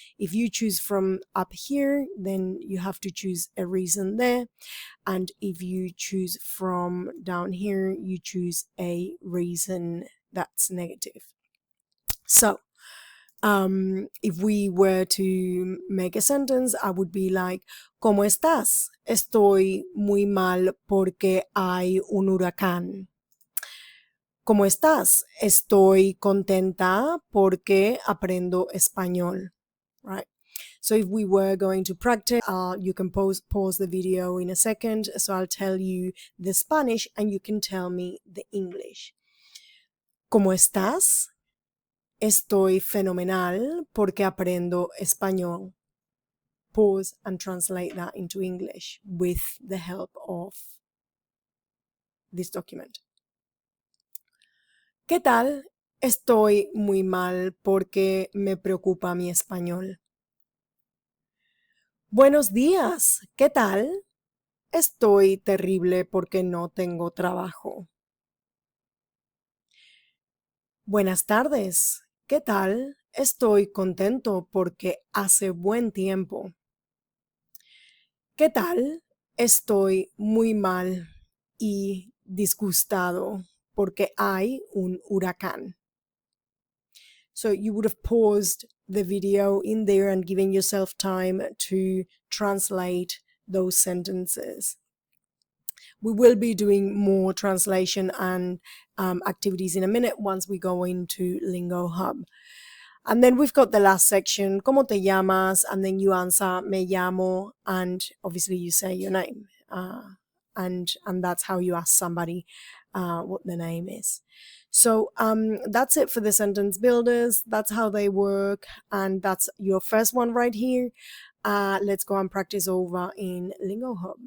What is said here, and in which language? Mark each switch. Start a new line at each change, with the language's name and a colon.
English: If you choose from up here, then you have to choose a reason there. And if you choose from down here, you choose a reason that's negative. So if we were to make a sentence, I would be like,
Spanish: ¿Cómo estás? Estoy muy mal porque hay un huracán. ¿Cómo estás? Estoy contenta porque aprendo español, right?
English: So if we were going to practice, you can pause the video in a second. So I'll tell you the Spanish and you can tell me the English.
Spanish: ¿Cómo estás? Estoy fenomenal porque aprendo español.
English: Pause and translate that into English with the help of this document.
Spanish: ¿Qué tal? Estoy muy mal porque me preocupa mi español. Buenos días, ¿qué tal? Estoy terrible porque no tengo trabajo. Buenas tardes, ¿qué tal? Estoy contento porque hace buen tiempo. ¿Qué tal? Estoy muy mal y disgustado porque hay un huracán.
English: So you would have paused the video in there and given yourself time to translate those sentences. We will be doing more translation and activities in a minute once we go into Lingo Hub. And then we've got the last section,
Spanish: ¿Cómo te llamas?
English: And then you answer, me llamo, and obviously you say your name. And that's how you ask somebody what their name is. So that's it for the sentence builders. That's how they work. And that's your first one right here. Let's go and practice over in Lingo Hub.